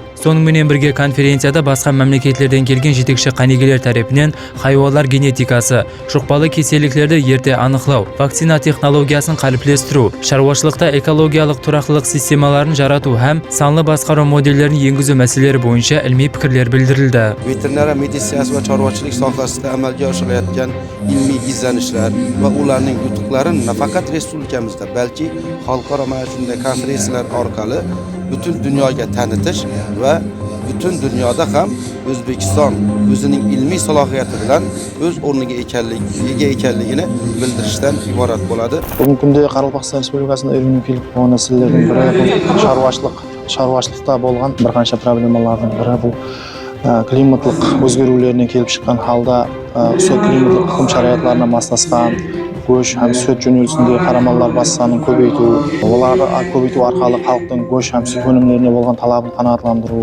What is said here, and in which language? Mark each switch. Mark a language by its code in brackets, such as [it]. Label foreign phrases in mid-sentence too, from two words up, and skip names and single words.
[kaa] Сонымен бірге конференцияда басқа мемлекеттерден келген жетекші қанегелер тарапынан хайуандар генетикасы, жұқпалы кеселіктерді ерте анықтау, вакцина технологиясын қалыптастыру, шаруашылықта экологиялық тұрақтылық системаларын жарату һәм санлы басқару моделдерін енгізу мәселелері бойынша [uz] ilmiy fikrlar bildirildi. Veterinariya meditsinasi va chorvachilik sohasida amalga oshirilayotgan ilmiy izlanishlar va ularning yutuqlarini nafaqat respublikamizda, balki xalqaro mana shunday konferensiyalar orqali butun dunyoga tanitish va butun dunyoda ham O'zbekiston o'zining ilmiy salohiyati bilan o'z o'rniga ekanligini bildirishdan iborat bo'ladi. Bugungi kunda Qoraqalpog'iston Respublikasida ilmiy kelib qolgan masalalarning biri [kaa] шаруашылықта болған бір қанша проблемалардың бірі бұл климаттық өзгерулерінен келіп шыққан халда сол климаттық ықым шараятларына масласқан көш һәм сүт жөнелісінде қарамалар бас санын көбейту, оларды көбейту арқылы халықтың көш һәм сүт өнімдеріне болған талабын қанағаттандыру.